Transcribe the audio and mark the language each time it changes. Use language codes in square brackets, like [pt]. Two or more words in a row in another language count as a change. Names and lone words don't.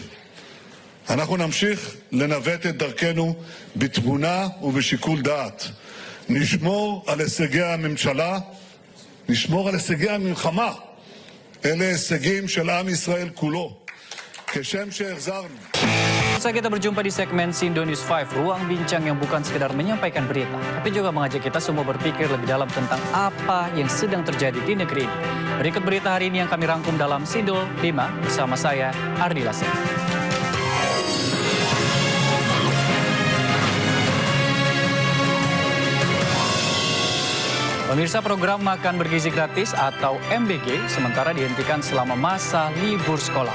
[he] אנחנו נמשיך לנווט את דרכנו בתבונה ובשיקול דעת. נשמור על הישגי הממשלה, נשמור על הישגי המלחמה. אלה הישגים של עם ישראל כולו. כשם שהחזרנו. [id] Saat kita berjumpa di segmen Sindo News 5, ruang bincang yang bukan sekedar menyampaikan berita, tapi juga mengajak kita semua berpikir lebih dalam tentang apa yang sedang terjadi di negeri ini. Berikut berita hari ini yang kami rangkum dalam Sindo 5 bersama saya, Ardi Lasem. Pemirsa, program makan bergizi gratis atau MBG sementara dihentikan selama masa libur sekolah.